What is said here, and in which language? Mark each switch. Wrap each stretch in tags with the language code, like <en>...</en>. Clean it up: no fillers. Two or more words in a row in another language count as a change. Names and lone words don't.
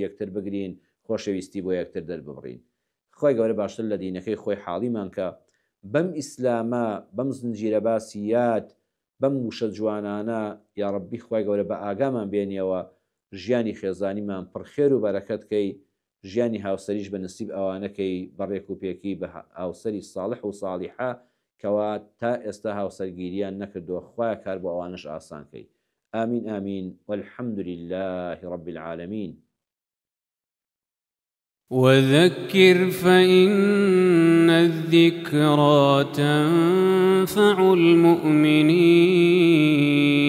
<ckb>یەکتر بگرین خۆشەویستی بۆ یەکتر دەرببڕین خۆی گەورە باشتر لە دینەکەی خۆی حاڵیمان کە بەم ئیسلامە بەم زنجیرە باسیات بەم وشە جوانانە</ckb> <ar>یا ڕەبی</ar> <ckb>خۆی گەورە بە ئاگامان بێنیەوە ژیانی خێزانیمان پڕخێر و بەرەکەتکەی ژیانی هاوسەریش بە نسیب ئەوانەکەی بەڕێک و پێکی بە هاوسەری ساڵح و ساڵیحە کەوا تا ئێستا هاوسەرگیریان نەکردووە خوایە کار بۆ ئەوانش ئاسانکەی</ckb> <ar>آمین آمین والحمد لله رب العالمين وذكر فإن الذكرى تنفع المؤمنين</ar>